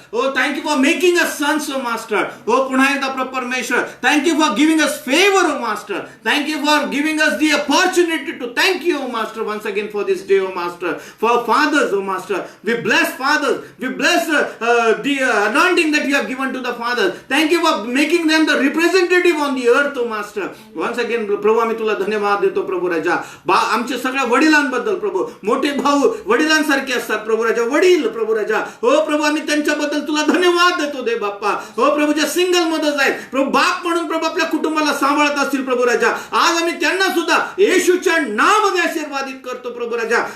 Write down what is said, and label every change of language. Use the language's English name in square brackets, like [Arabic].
[English] हो thank you for making us sons O Master. हो [Marathi] पुन्हा एकदा परमेश्वर [English] Thank you for giving us favour O Master. Thank you for giving us the opportunity to thank you O Master once again for this day O Master. For fathers O Master, we bless fathers, we bless the anointing that you have given to the fathers. Thank you for making them the representative on the earth, O Master. Once again [Marathi] प्रभू आम्ही तुला धन्यवाद देतो प्रभू राजा. आमच्या सगळ्या वडिलांबद्दल प्रभू, मोठे भाऊ वडिलांसारखे असतात प्रभू राजा, वडील प्रभू राजा. हो प्रभू आम्ही त्यांच्याबद्दल तुला धन्यवाद देतो दे बाप्पा. हो प्रभू ज्या सिंगल मदर्स आहेत प्रभू, बाप म्हणून प्रभू आपल्या कुटुंबाला सांभाळत असतील प्रभू राजा, आज आम्ही त्यांना सुद्धा येशूच्या नावामध्ये आशीर्वादित करतो प्रभू राजा.